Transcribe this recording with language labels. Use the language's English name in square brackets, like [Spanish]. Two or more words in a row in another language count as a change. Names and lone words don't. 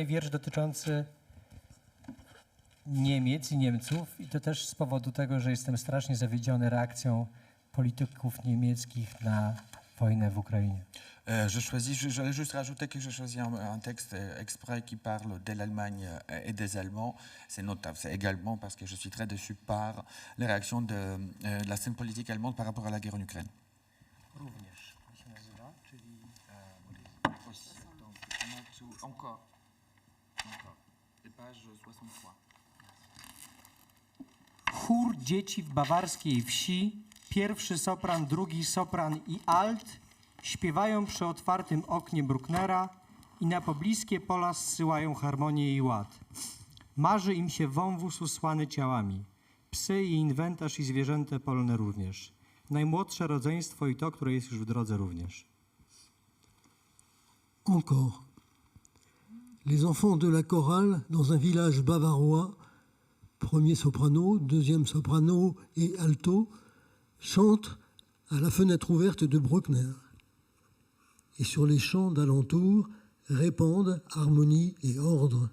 [Polish] wiersz dotyczący Niemiec i Niemców, i to też z powodu tego, że jestem strasznie zawiedziony reakcją polityków niemieckich na wojnę w Ukrainie. [French] J'allais juste rajouter que j'ai choisi un texte exprès qui parle de l'Allemagne et des Allemands. C'est notable, c'est également parce que je suis très déçu par les réactions de la scène politique allemande par rapport à la guerre en Ukraine. [Polish] Również, jak się nazywa, czyli encore, page 63. Chór dzieci w bawarskiej wsi, pierwszy sopran, drugi sopran i alt śpiewają przy otwartym oknie Brucknera i na pobliskie pola zsyłają harmonię i ład. Marzy im się wąwóz usłany ciałami, psy i inwentarz i zwierzęta polne również. Najmłodsze rodzeństwo i to, które jest już w drodze również. [French] Encore. Les enfants de la chorale dans un village bavarois, premier soprano, deuxième soprano et alto, chantent à la fenêtre ouverte de Bruckner. Et sur les champs d'alentour répandent harmonie et ordre.